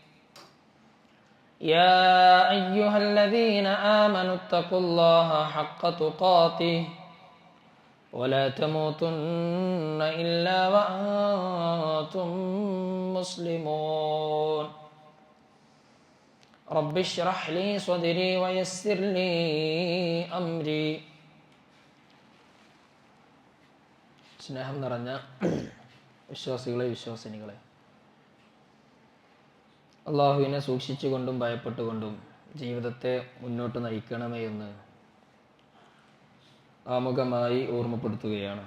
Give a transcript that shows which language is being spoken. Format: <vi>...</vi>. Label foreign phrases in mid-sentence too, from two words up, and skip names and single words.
<ar>يا أيها الذين آمنوا اتقوا الله حق تقاته ولا تموتن إلا وأنتم مسلمون رب اشرح لي صدري ويسر لي أمري</ar> <ml>സ്നേഹം നിറഞ്ഞ വിശ്വാസികളെ വിശ്വാസിനികളെ, അള്ളാഹുവിനെ സൂക്ഷിച്ചുകൊണ്ടും ഭയപ്പെട്ടുകൊണ്ടും ജീവിതത്തെ മുന്നോട്ട് നയിക്കണമേ എന്ന് ആമുഖമായി ഓർമ്മപ്പെടുത്തുകയാണ്.</ml>